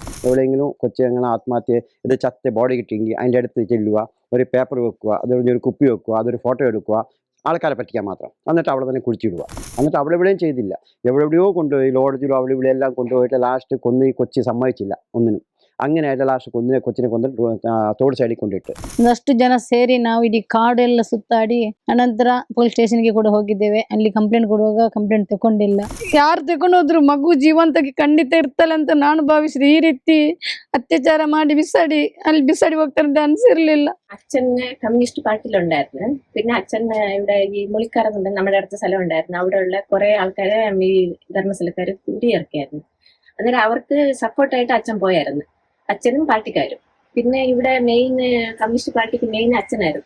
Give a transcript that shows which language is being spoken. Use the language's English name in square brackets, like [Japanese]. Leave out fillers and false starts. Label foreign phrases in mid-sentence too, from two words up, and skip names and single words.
[Malayalam] എവിടെയെങ്കിലും കൊച്ചങ്ങനെ ആത്മഹത്യ, ഇത് ചത്ത ബോഡി കിട്ടിയെങ്കിൽ അതിൻ്റെ അടുത്ത് ചെല്ലുക, ഒരു പേപ്പർ വെക്കുക, അതൊരു കുപ്പി വെക്കുക, അതൊരു ഫോട്ടോ എടുക്കുക, ആൾക്കാരെ പറ്റിക്കാൻ മാത്രം. എന്നിട്ട് അവിടെ തന്നെ കുഴിച്ചിടുക. എന്നിട്ട് അവിടെ എവിടെയും ചെയ്തില്ല, എവിടെയോ കൊണ്ടുപോയി, ലോഡ്ജിലോ അവിടെ ഇവിടെ എല്ലാം കൊണ്ടുപോയിട്ട് ലാസ്റ്റ് കൊന്ന് ഈ കൊച്ചി സമ്മതിച്ചില്ല ഒന്നിനും. [Kannada] അങ്ങനെയായിട്ട് ಲಾಸ್ಟ್ ಕೊಚ್ಚಿನ ತೋಡು ಸೈಡಿಗೆ ಕೊಂಡಿಟ್ಟು ಒಂದಷ್ಟು ಜನ ಸೇರಿ ನಾವು ಇಡೀ ಕಾಡು ಎಲ್ಲ ಸುತ್ತಾಡಿ ಅನಂತರ ಪೊಲೀಸ್ ಸ್ಟೇಷನ್ಗೆ ಕೂಡ ಹೋಗಿದ್ದೇವೆ. ಅಲ್ಲಿ ಕಂಪ್ಲೇಂಟ್ ಕೊಡುವಾಗ ಕಂಪ್ಲೇಂಟ್ ತಗೊಂಡಿಲ್ಲ. ಯಾರು ತಗೊಂಡೋದ್ರು ಮಗು ಜೀವಂತಕ್ಕೆ ಖಂಡಿತ ಇರ್ತಲ್ಲ ಅಂತ ನಾನು ಭಾವಿಸಿದೆ. ಈ ರೀತಿ അത്യാചാര ಮಾಡಿ ಬಿಸಾಡಿ ಹೋಗ್ತಾರೆ ಅಂತ ಅನ್ಸಿರ್ಲಿಲ್ಲ. [Malayalam] അച്ഛൻ കമ്മ്യൂണിസ്റ്റ് പാർട്ടിയിലുണ്ടായിരുന്നു. പിന്നെ അച്ഛൻ ഇവിടെ ഈ മുളിക്കാറെന്നുണ്ട്, നമ്മുടെ അടുത്ത സ്ഥലം ഉണ്ടായിരുന്നു. അവിടെയുള്ള കുറെ ആൾക്കാരെ ഈ ധർമ്മസ്ഥലക്കാർ കുടിയിറക്കിയായിരുന്നു. അന്നേരം അവർക്ക് സപ്പോർട്ടായിട്ട് അച്ഛൻ പോയായിരുന്നു, അച്ഛനും പാർട്ടിക്കാരും. പിന്നെ ഇവിടെ മെയിൻ കമ്മ്യൂണിസ്റ്റ് പാർട്ടിക്ക് മെയിൻ അച്ഛനായിരുന്നു.